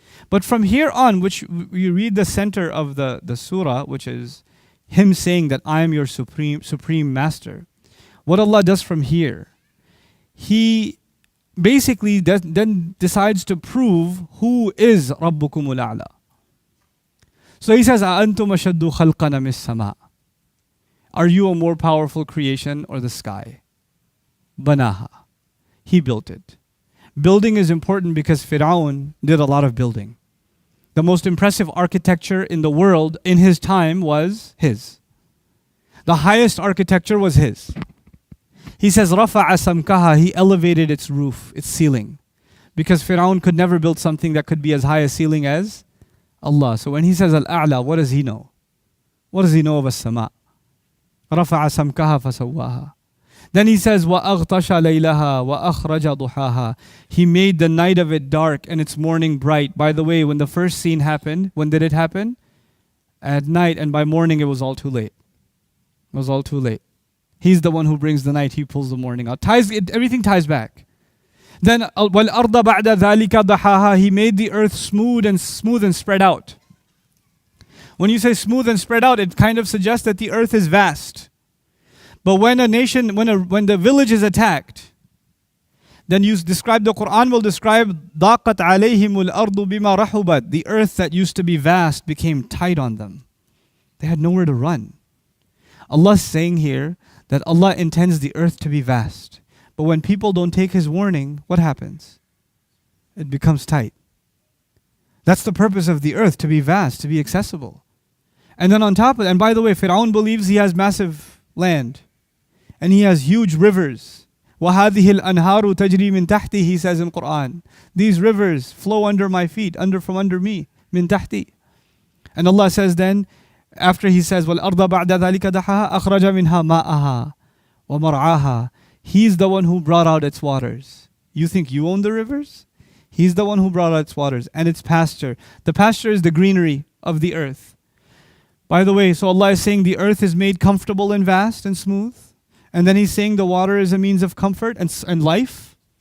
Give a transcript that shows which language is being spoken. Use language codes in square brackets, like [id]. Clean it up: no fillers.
[en] But from here on, which we read the center of the surah, which is him saying that I am your supreme master. what Allah does from here, He basically then decides to prove who is Rabbukumul A'la. So He says, [ar] أَأَنْتُمْ أَشَدُّ خَلْقًا مِنَ السَّمَاءِ. [en] Are you a more powerful creation or the sky? Banaha. He built it. Building is important because Pharaoh did a lot of building. The most impressive architecture in the world in his time was his. The highest architecture was his. He says, [ar] رَفَعَ سَمْكَهَا. [en] He elevated its roof, its ceiling. Because Pharaoh could never build something that could be as high a ceiling as Allah. So when he says Al-A'la, what does he know? What does he know of as-sama'? [ar] رَفَعَ سَمْكَهَا فَسَوَّاهَا. [en] Then he says, [ar] وَأَغْطَشَ لَيْلَهَا وَأَخْرَجَ ضُحَاهَا. [en] He made the night of it dark and its morning bright. By the way, when the first scene happened, when did it happen? At night, and by morning it was all too late. It was all too late. He's the one who brings the night, He pulls the morning out. Everything ties back. Then [ar] وَالْأَرْضَ بَعْدَ ذَلِكَ ضَحَاهَا. [en] He made the earth smooth and spread out. When you say smooth and spread out, it kind of suggests that the earth is vast. But when when the village is attacked, then you describe, the Quran will describe [ar] ضَاقَتْ عَلَيْهِمُ الْأَرْضُ بِمَا رَحُبَتْ. [en] The earth that used to be vast became tight on them. They had nowhere to run. Allah is saying here that Allah intends the earth to be vast. But when people don't take His warning, what happens? It becomes tight. That's the purpose of the earth, to be vast, to be accessible. And then on top of it, and by the way, Pharaoh believes he has massive land. And he has huge rivers. [ar] وَهَذِهِ الْأَنْهَارُ تَجْرِي مِن تَحْتِي. [en] He says in Quran, these rivers flow under my feet, from under me, min tahti. And Allah says then, after He says, [ar] وَالْأَرْضَ بَعْدَ ذَلِكَ دَحَاهَا أَخْرَجَ مِنْهَا مَاءَهَا وَمَرْعَاهَا. [en] He's the one who brought out its waters. You think you own the rivers? He's the one who brought out its waters and its pasture. The pasture is the greenery of the earth. By the way, so Allah is saying the earth is made comfortable and vast and smooth. And then He's saying the water is a means of comfort and life.